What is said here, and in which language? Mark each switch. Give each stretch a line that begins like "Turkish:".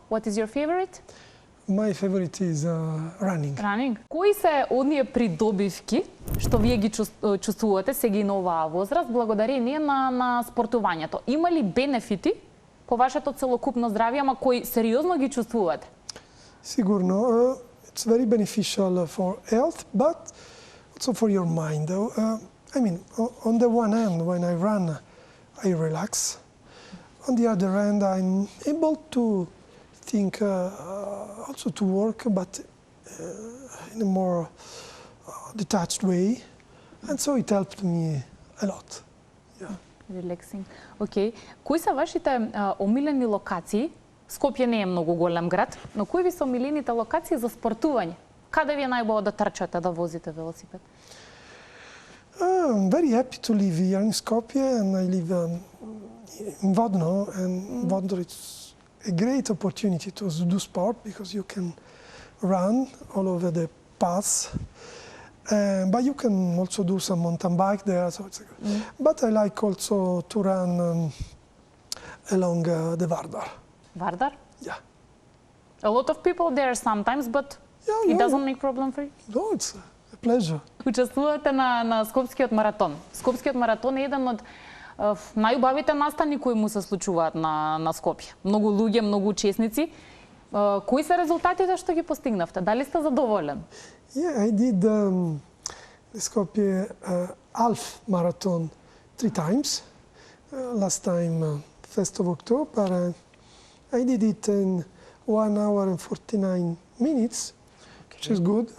English: What is your favorite? My favorite is running. Running.
Macedonian: Кои се оние придобивки што вие ги чувствувате сега и на оваа возраст благодарение на спортувањето? Има ли бенефити по вашето целокупно здравје, ама кои сериозно ги чувствувате?
English: Sigurno, it's very beneficial for health, but also for your mind. I mean, on the one hand, when I run, I relax. On the other hand, I'm able to think, also to work, but in a more detached way. And so it helped me a lot. Yeah. Relaxing. Okay.
Macedonian: Кои се вашите омилени локации? Скопје не е многу голем град, но кои ви се омилените локации за спортување? Каде ви е најбоło да трчате, да возите велосипед?
English: I'm very happy to live here in Skopje, and I live in Vodno, and Vodno is a great opportunity to do sport because you can run all over the paths, but you can also do some mountain bike there. So it's good. But I like also to run along the Vardar. Vardar? Yeah. A lot of people there sometimes, but it doesn't make problem for you? No, it's a pleasure.
Macedonian: Учествувате на Скопскиот маратон. Скопскиот маратон е еден од најубавите настани кои му се случуваат на Скопје. Многу луѓе, многу учесници. Кои се резултатите што ги постигнавте? Дали сте задоволен?
English: Yeah, I did the Skopje half marathon 3 times. Last time, 1st of October. I did it in 1 hour and 49 minutes, which is good.